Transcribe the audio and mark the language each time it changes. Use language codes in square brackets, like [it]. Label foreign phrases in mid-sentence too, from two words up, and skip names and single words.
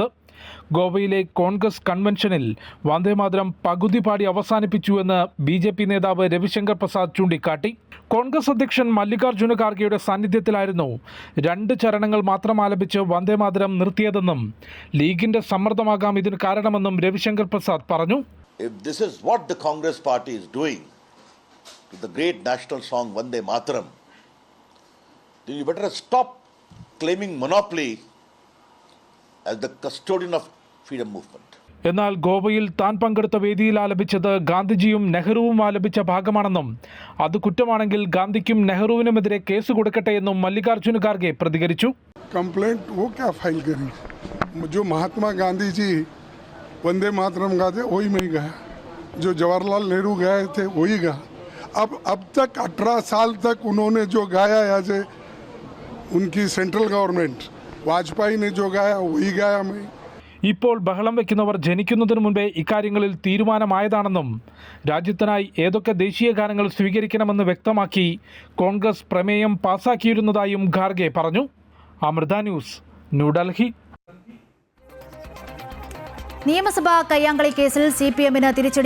[ml] ഗോവയിലെ കോൺഗ്രസ് കൺവെൻഷനിൽ വന്ദേമാതരം പകുതി പാടി അവസാനിപ്പിച്ചുവെന്ന് BJP നേതാവ് രവിശങ്കർ പ്രസാദ് ചൂണ്ടിക്കാട്ടി. കോൺഗ്രസ് അധ്യക്ഷൻ മല്ലികാർജ്ജുന ഖാർഗെയുടെ സാന്നിധ്യത്തിലായിരുന്നു 2 ചരണങ്ങൾ മാത്രം ആലപിച്ച് വന്ദേമാതരം നിർത്തിയതെന്നും ലീഗിന്റെ സമ്മർദ്ദമാകാം ഇതിന് കാരണമെന്നും രവിശങ്കർ പ്രസാദ് പറഞ്ഞു. [en] If this is what the Congress party is doing to the great national song Vande Mataram, then you better stop claiming monopoly as the custodian of freedom movement. [ml] എന്നാൽ ഗോവയിൽ താൻ പങ്കെടുത്ത വേദിയിൽ ആലപിച്ചത് ഗാന്ധിജിയും നെഹ്റുവും ആലപിച്ച ഭാഗമാണെന്നും അത് കുറ്റമാണെങ്കിൽ ഗാന്ധിക്കും നെഹ്റുവിനുമെതിരെ കേസ് കൊടുക്കട്ടെ എന്നും മല്ലികാർജ്ജുന ഖാർഗെ പ്രതികരിച്ചു. [hi] कंप्लेंट वो क्या फाइल करी? जो महात्मा गांधी जी वंदे मातरम गाते वही मैं गया, जो जवाहरलाल नेहरू गए थे वही गा. अब तक 18 साल तक उन्होंने जो गाया ऐसे उनकी [en] central government [hi] वाजपेयी ने जो गाया वही गाया मैं. [ml] ഇപ്പോൾ ബഹളം വയ്ക്കുന്നവർ ജനിക്കുന്നതിന് മുൻപേ ഇക്കാര്യങ്ങളിൽ തീരുമാനമായതാണെന്നും രാജ്യത്തിനായി ഏതൊക്കെ ദേശീയ ഗാനങ്ങൾ സ്വീകരിക്കണമെന്ന് വ്യക്തമാക്കി കോൺഗ്രസ് പ്രമേയം പാസാക്കിയിരുന്നതായും ഖാർഗെ പറഞ്ഞു. അമൃത ന്യൂസ്, ന്യൂഡൽഹി. നിയമസഭാ കയ്യാങ്കളി കേസിൽ CPM-ന് തിരിച്ചടി.